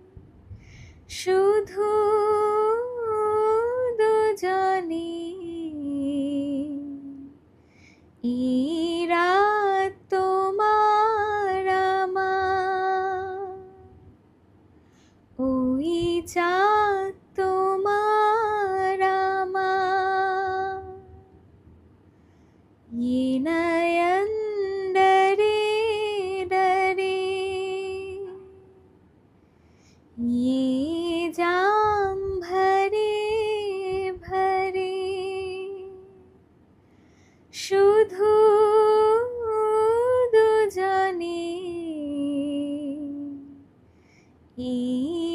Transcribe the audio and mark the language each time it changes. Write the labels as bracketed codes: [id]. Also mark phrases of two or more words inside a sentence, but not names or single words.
[bn] শুধু দুজনে এই রাত তোমার আমার, ওই চাঁদ তোমার আমার। [hi] ये नयन डरे डरे, ये जाम भरे भरे, [bn] শুধু দুজনে এই